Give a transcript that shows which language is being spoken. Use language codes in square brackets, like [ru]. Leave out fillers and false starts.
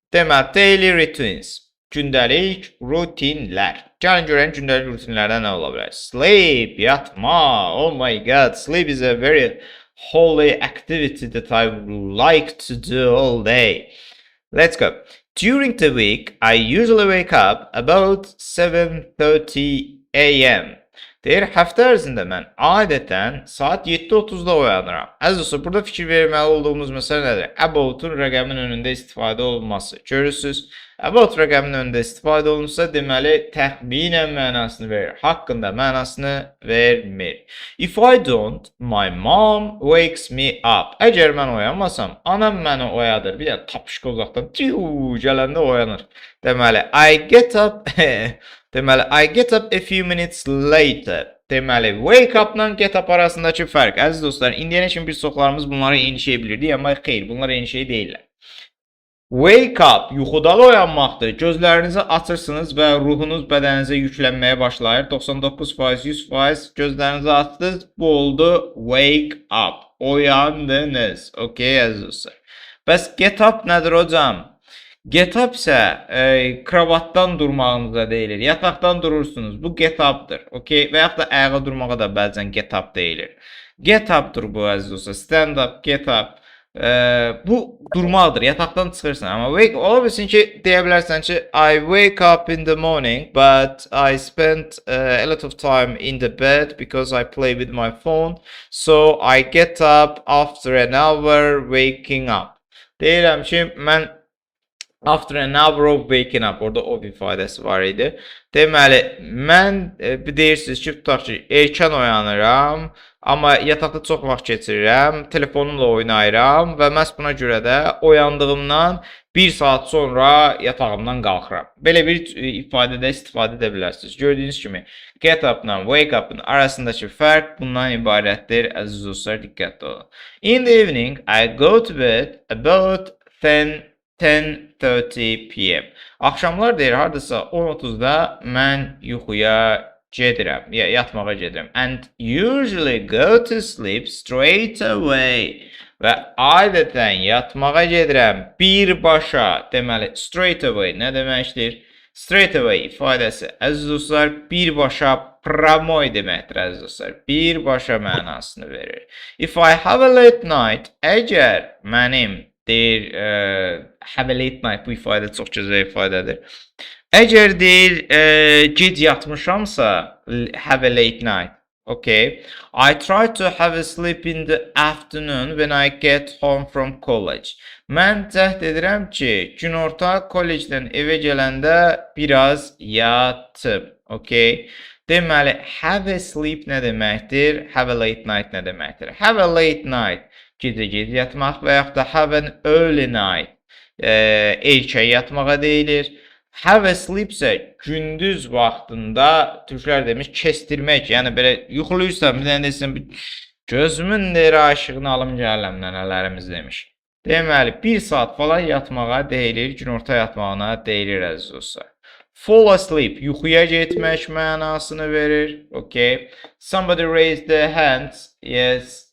[az] Deməli, daily routines, gündəlik rutinlər. Gəlin görək gündəlik rutinlərdən nə ola bilər? [en] Sleep, [az] yatma, [en] oh my god, sleep is a very holy activity that I like to do all day. Let's go. During the week, I usually wake up about 7:30 a.m. [az] Deyir, həftə ərzində mən adətən saat 7:30-da oyanıram. Əziz dostlar, burada fikir verməli olduğumuz məsələ nədir? About'un rəqəmin önündə istifadə olunması. Görürsünüz, about rəqəmin önündə istifadə olunsa, deməli, təxminən mənasını verir. Haqqında mənasını vermir. [en] If I don't, my mom wakes me up. [az] Əgər mən oyanmasam, anam məni oyadır. Bir də tapışqa uzaqdan gələndə oyanır. [en] Deməli, I get up... Deməli, I get up a few minutes later. [az] Deməli, wake up-la get up arasındakı fərq. Əziz dostlar, indiyənə kimi bir çoxlarımız bunları eyni şey bilirdik, amma xeyr, bunlar eyni şey deyirlər. Wake up, yuxudan oyanmaqdır. Gözlərinizi açırsınız və ruhunuz bədəninizə yüklənməyə başlayır. 99%, 100% gözlərinizi açdınız, bu oldu wake up. Oyandınız. Okay, əziz dostlar. Bəs get up nədir hocam? Get up isə kravatdan durmağınıza deyilir. Yataqdan durursunuz. Bu get up'dır. Okay? Və yaxud da ayağa durmağa da bəzən get up deyilir. Get up'dır bu əziz dostlar. Stand up, get up. Bu durmaqdır. Yataqdan çıxırsan. Amma ola bilsin ki, deyə bilərsən ki, [en] I wake up in the morning, but I spend a lot of time in the bed because I play with my phone. So I get up after an hour waking up. [az] Deyirəm ki, mən [en] after an hour of waking up, [az] orada o ifadəsi var idi. Deməli, mən deyirsiniz ki, tutaq ki, erkən oyanıram, amma yataqda çox vaxt keçirirəm, telefonumla oynayıram və məhz buna görə də oyandığımdan 1 saat sonra yatağımdan qalxıram. Belə bir ifadədə istifadə edə bilərsiniz. Gördüyünüz kimi, get up-la wake up-ın arasındakı fərq bundan ibarətdir. Əziz dostlar, diqqətli olun. [en] In the evening, I go to bed about 10:30 p.m. [az] Axşamlar deyir, hardasa 10:30-da mən yuxuya gedirəm, yatmağa gedirəm. [en] And usually go to sleep straight away. [az] Və adətən yatmağa gedirəm birbaşa. Deməli, straight away nə deməkdir? Straight away ifadəsi, əziz dostlar, birbaşa pramoy deməkdir, əziz dostlar. Birbaşa mənasını verir. [en] If I have a late night, [az] əgər mənim deyir, have a late night, bu ifadə çox gözəl ifadədir. Əgər deyir, gec yatmışamsa, have a late night, okay. [en] I try to have a sleep in the afternoon when I get home from college. [az] Mən cəhd edirəm ki, günorta kollecdən evə gələndə biraz yatım, okay. Deməli, have a sleep nə deməkdir? Have a late night nə deməkdir? Have a late night, gecə yatmaq və yaxud da have an early night, erkən yatmağa deyilir. Have a sleep isə gündüz vaxtında türklər demiş kestirmək, yəni belə yuxuluyursan, bir dənə desən, gözümün deyir aşığını alım gələm nənələrimiz demiş. Deməli, 1 saat falan yatmağa deyilir, günorta yatmağına deyilir əziz dostlar. Fall asleep, yuxuya getmək mənasını verir, okay. [en] Somebody raise their hands, yes.